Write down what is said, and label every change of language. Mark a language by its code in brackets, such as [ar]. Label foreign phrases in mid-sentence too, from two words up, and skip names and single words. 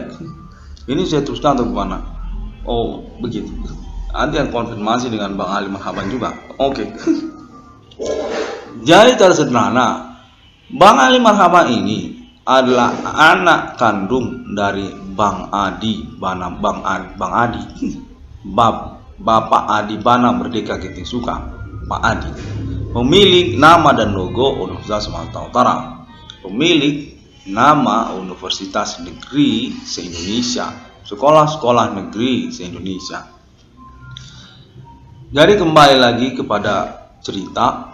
[id] Ini saya teruskan atau gimana? Oh, begitu. Nanti yang konfirmasi dengan Bang Ali Marhaban juga. Oke. Jadi secara sederhana, Bang Ali Marhaban ini adalah anak kandung dari Bang Adi Bana, Bang Adi, Bapak Adi Bana Merdeka Ginting Suka, Pak Adi, pemilik nama dan logo Universitas Sumatera Utara, pemilik nama Universitas Negeri se-Indonesia, sekolah-sekolah negeri se-Indonesia. Jadi kembali lagi kepada cerita.